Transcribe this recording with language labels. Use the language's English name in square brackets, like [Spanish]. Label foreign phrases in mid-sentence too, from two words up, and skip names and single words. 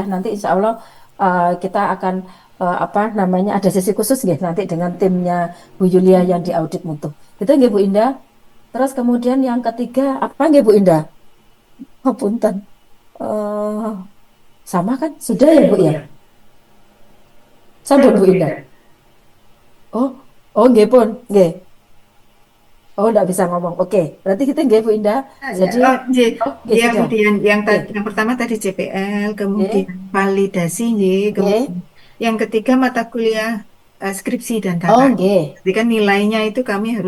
[Indonesian] Nanti [Arabic] insya Allah [Indonesian] kita akan ada sesi khusus nggih nanti dengan timnya Bu Yulia yang diaudit mutu. Itu nggih Bu Indah. Terus kemudian yang ketiga apa nggih Bu Indah? Oh, punten. Sama kan? Sudah ya Bu ya? [Javanese] Sampun Bu Indah. Oh nggih pun, nggih. [Indonesian] Oh, enggak bisa ngomong. Oke, berarti kita nggih Bu Indah. Jadi nggih. nggih Ya, sudah. kemudian yang Nggih. yang pertama tadi CPL, kemudian Nggih. validasi nggih, Nggih. kemudian yang ketiga mata kuliah skripsi dan Oh, KKN. nggih. Jadi kan nilainya itu kami harus